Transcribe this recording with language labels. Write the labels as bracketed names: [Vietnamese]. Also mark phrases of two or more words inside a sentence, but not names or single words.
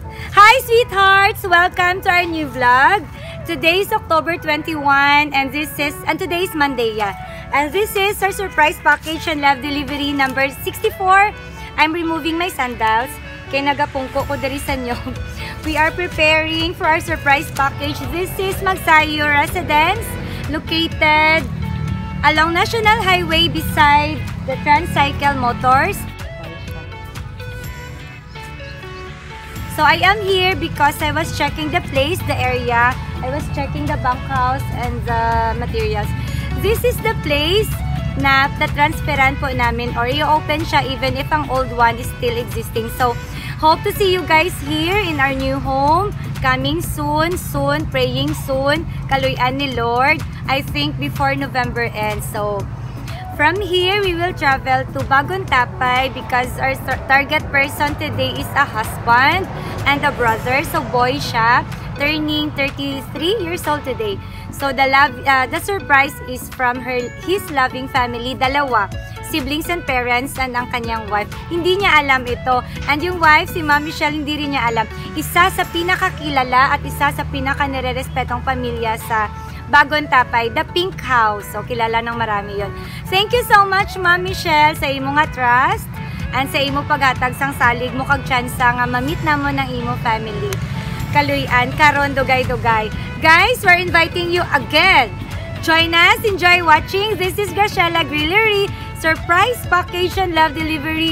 [English] Hi sweethearts! Welcome to our new vlog. Today is October 21 and today is Monday, yeah. And this is our surprise package and love delivery number 64. I'm removing my sandals. [Hiligaynon] Kaya nagapungko ko dari sa inyo. [English] We are preparing for our surprise package. This is Magsayo Residence, located along National Highway beside the Transcycle Motors. So I am here because I was checking the place, the area. I was checking the bunkhouse and the materials. This is the place [Filipino] na transferan po namin [English] or [Filipino] i-open siya [English] even if ang old one is still existing. So hope to see you guys here in our new home. Coming soon, praying soon. [Hiligaynon] Kaluyan ni Lord. [English] I think before November ends. So from here, we will travel to Bagong Tapay because our target person today is a husband and a brother. So boy siya, turning 33 years old today. So the surprise is from his loving family, dalawa, siblings and parents, and [Filipino] ang kanyang [English] wife. [Filipino] Hindi niya alam ito. [English] And yung wife, [Filipino] si Ma'am Michelle, hindi rin niya alam. Isa sa pinakakilala at isa sa pinaka-nirerespetong pamilya sa Bagong Tapay, [English] the Pink House. So, [Filipino] kilala ng marami yon. [English] Thank you so much, [Hiligaynon] Ma'am Michelle, sa imo nga [English] trust and [Hiligaynon] sa imo paghatag sang salig mo kag tsansa nga mamit namo ng imo family. Kaluyan, karon dugay-dugay. [English] Guys, we're inviting you again. Join us, enjoy watching. This is Graciela Grillery, surprise package and love delivery.